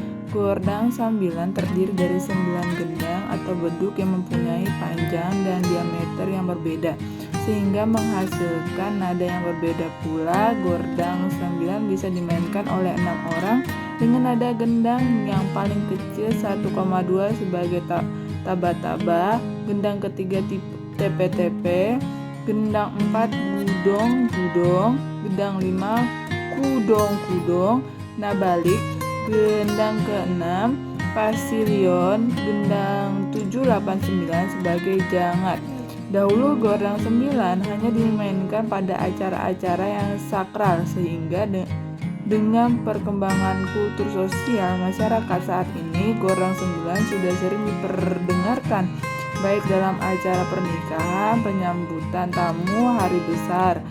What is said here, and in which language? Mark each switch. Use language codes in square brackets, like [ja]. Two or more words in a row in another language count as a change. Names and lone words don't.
[id] Gordang sambilan terdiri dari 9 gendang atau beduk yang mempunyai panjang dan diameter yang berbeda, sehingga menghasilkan nada yang berbeda pula. Gordang sambilan bisa dimainkan oleh 6 orang dengan nada gendang yang paling kecil 1,2 sebagai taba-taba, gendang ketiga tepe-tepe, gendang 4 gudong-gudong, gendang 5 kudong-kudong, nabalik, gendang ke-6 pasilion, gendang 7, 8, 9 sebagai jangat. Dahulu gordang 9 hanya dimainkan pada acara-acara yang sakral, sehingga dengan perkembangan kultur sosial masyarakat saat ini, gordang 9 sudah sering diperdengarkan baik dalam acara pernikahan, penyambutan tamu, hari besar.